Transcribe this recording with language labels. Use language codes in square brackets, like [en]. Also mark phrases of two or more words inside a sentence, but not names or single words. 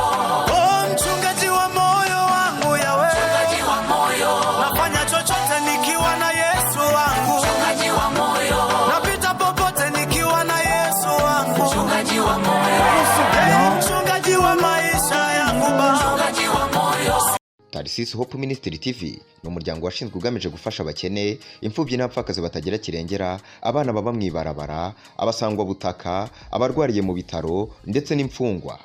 [sw] Mchungaji wa moyo wangu yawe, mchungaji wa moyo. Nafanya chochote nikiwa na Yesu wangu, mchungaji wa moyo. Napita popote nikiwa na Yesu wangu, mchungaji wa moyo. Mchungaji wa maisha yangu baba, mchungaji wa moyo. [rn] Tarisisi Hope Ministry TV ni umuryango washinzwe ugamije gufasha abakene, imfubyi n'abapfakazi batagira kirengera, abana baba mwibarabara, abasangwa butaka, abarwariye mu bitaro ndetse n'imfungwa.